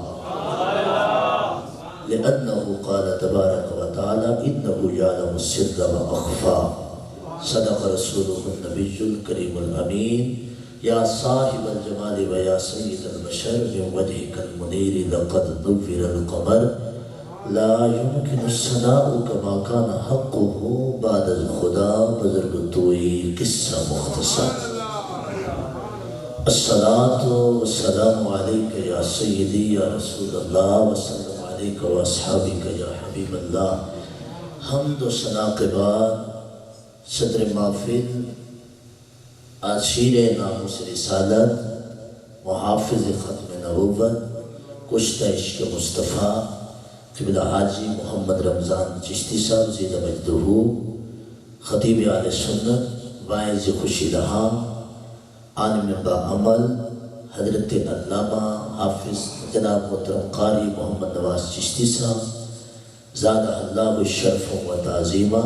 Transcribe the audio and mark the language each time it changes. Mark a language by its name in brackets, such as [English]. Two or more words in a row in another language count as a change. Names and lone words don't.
[Arabic] لأنه قال تبارك وتعالى: إنه يعلم السر وأخفى. صدق رسوله النبي الكريم الأمين. يا صاحب الجمال ويا سيد البشر، من وجهك المنير لقد نور القمر. لا يمكن الثناء كما كان حقه [Persian] بعد الخدا. بزرگ توئی قصہ مختصر. [Arabic] الصلاة والسلام عليك يا سيدي يا رسول الله، وسلم عليك واصحابك يا حبيب الله. [Urdu] حمد و ثنا کے بعد صدر محفل، آشیر ناموس رسالت، محافظ ختم نبوت، کشتہ عشق مصطفیٰ قبلہ حاجی محمد رمضان چشتی صاحب [Arabic] زیدہ مجدہ، [Urdu] خطیب اہل سنت، واعظ خوشی رہا، عالم با عمل، حضرت علامہ حافظ جناب محترم قاری محمد نواز چشتی صاحب [Arabic] زادہ اللہ الشرف و تعظیمہ.